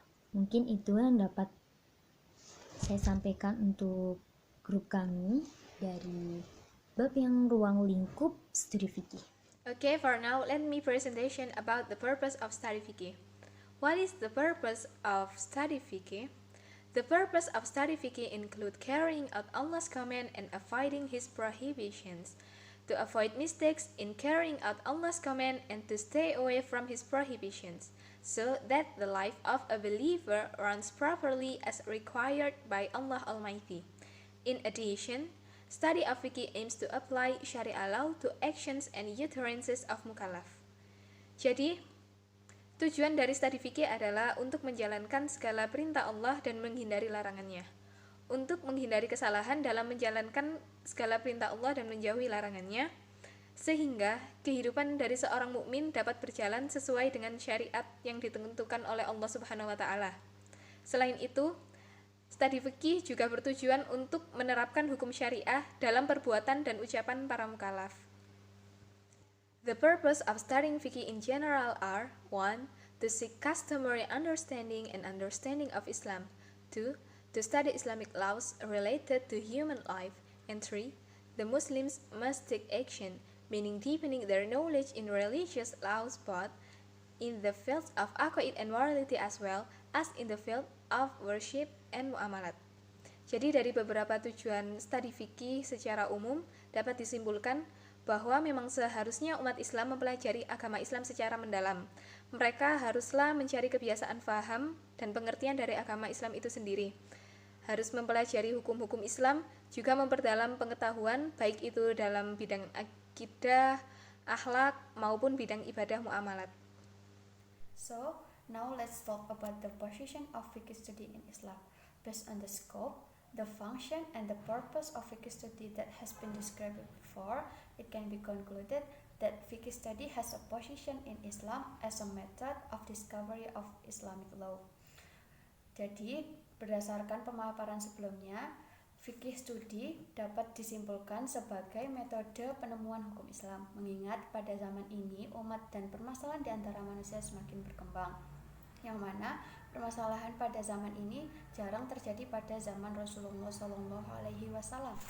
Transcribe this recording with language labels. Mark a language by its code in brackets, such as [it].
[id] Mungkin itu yang dapat saya sampaikan untuk grup kami dari bab yang ruang lingkup studi fikih. [en] Okay, for now, let me presentation about the purpose of study fikih. What is the purpose of study fikih? The purpose of study fikih include carrying out Allah's command and avoiding His prohibitions. To avoid mistakes in carrying out Allah's command and to stay away from His prohibitions, so that the life of a believer runs properly as required by Allah Almighty. In addition, study of fikih aims to apply Sharia law to actions and utterances of mukallaf. [id] Jadi, tujuan dari studi fikih adalah untuk menjalankan segala perintah Allah dan menghindari larangannya. Untuk menghindari kesalahan dalam menjalankan segala perintah Allah dan menjauhi larangannya, sehingga kehidupan dari seorang mukmin dapat berjalan sesuai dengan syariat yang ditentukan oleh Allah Subhanahu wa taala. Selain itu, studi fikih juga bertujuan untuk menerapkan hukum syariah dalam perbuatan dan ucapan para mukallaf. [en] The purpose of studying fikih in general are 1. To seek customary understanding and understanding of Islam. 2. To study Islamic laws related to human life. And 3. The Muslims must take action, meaning deepening their knowledge in religious laws both in the fields of aqaid and morality as well as in the field of worship and muamalat. [id] Jadi dari beberapa tujuan studi fikih secara umum dapat disimpulkan bahwa memang seharusnya umat Islam mempelajari agama Islam secara mendalam. Mereka haruslah mencari kebiasaan faham dan pengertian dari agama Islam itu sendiri. Harus mempelajari hukum-hukum Islam, juga memperdalam pengetahuan baik itu dalam bidang akidah, akhlak maupun bidang ibadah muamalat. [en] So, now let's talk about the position of fiqh study in Islam. Based on the scope, the function, and the purpose of fiqh study that has been described before, it can be concluded that fiqh study has a position in Islam as a method of discovery of Islamic law. [id] Jadi, berdasarkan pemaparan sebelumnya, fikih studi dapat disimpulkan sebagai metode penemuan hukum Islam, mengingat pada zaman ini umat dan permasalahan di antara manusia semakin berkembang, yang mana permasalahan pada zaman ini jarang terjadi pada zaman Rasulullah SAW.